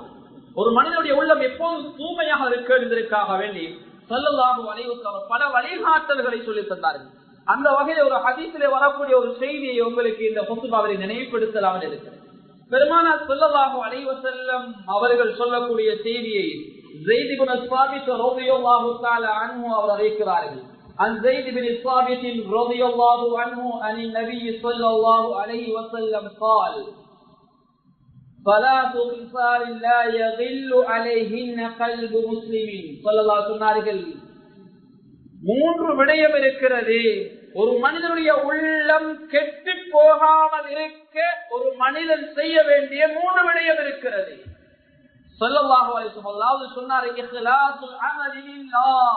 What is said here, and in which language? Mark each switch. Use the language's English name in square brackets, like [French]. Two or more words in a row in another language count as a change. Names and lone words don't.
[Tamil] ஒரு மனிதனுடைய உள்ளம் எப்போதும் தூய்மையாக இருக்க வேண்டி [Arabic] صلى الله عليه وسلم [Tamil] பல வழிகாட்டல்களை சொல்லி தந்தார்கள். அந்த வகையில் ஒரு ஹதீஸிலே வரக்கூடிய ஒரு செய்தியை உங்களுக்கு இந்த ஹுத்பாவை நினைவுபடுத்தலாம் இருக்கிறது. பெருமானார் [Arabic] صلى الله عليه وسلم [Tamil] அவர்கள் சொல்லக்கூடிய செய்தியை ஸைத் இப்னு ஸாபித் [Arabic] رضي الله تعالى عنه [Tamil] அவர் அறிவிக்கிறார்கள். [Arabic] عن زيد بن ثابت رضي الله عنه عن النبي صلى الله عليه وسلم قال ثلاث خصال لا يغل عليهن قلب مسلم صلى الله عليه وسلم. [Tamil] மூன்று விடயம் இருக்கிறது, ஒரு மனிதனுடைய உள்ளம் கெட்டு போகாமல் இருக்க ஒரு மனிதன் செய்ய வேண்டிய மூன்று விடயம் இருக்கிறது. [Arabic] صلى الله عليه وسلم [Tamil] சொன்னார், [Arabic] إخلاص العمل لله.